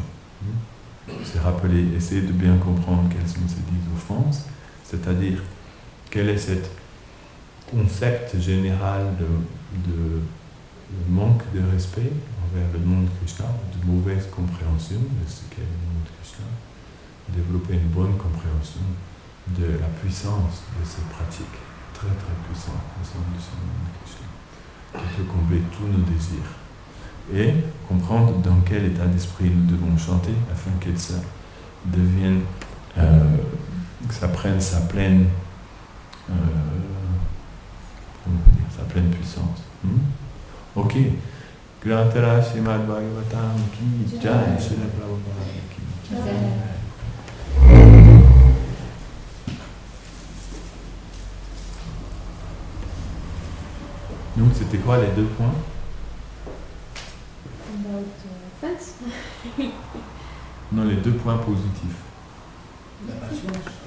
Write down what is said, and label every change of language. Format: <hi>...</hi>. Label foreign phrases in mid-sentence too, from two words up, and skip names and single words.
<fr>C'est rappeler, essayer de bien comprendre quelles sont ces 10 offenses, c'est-à-dire quel est ce concept général de manque de respect envers le nom de Krishna, de mauvaise compréhension de ce qu'est le nom de Krishna, développer une bonne compréhension de la puissance de cette pratique, très très puissante, au sein de ce nom de Krishna, qui peut combler tous nos désirs. Et comprendre dans quel état d'esprit nous devons chanter afin que ça devienne, que ça prenne sa pleine, sa pleine puissance. Ok.</fr> <hi>ग्रन्थराज श्रीमद्भागवतम् की जय, श्रील प्रभुपाद की जय.</hi> <fr>Donc c'était quoi les 2 points?</fr> <en>About offense.</en> <fr>Non, les 2 points positifs. La patience.</fr>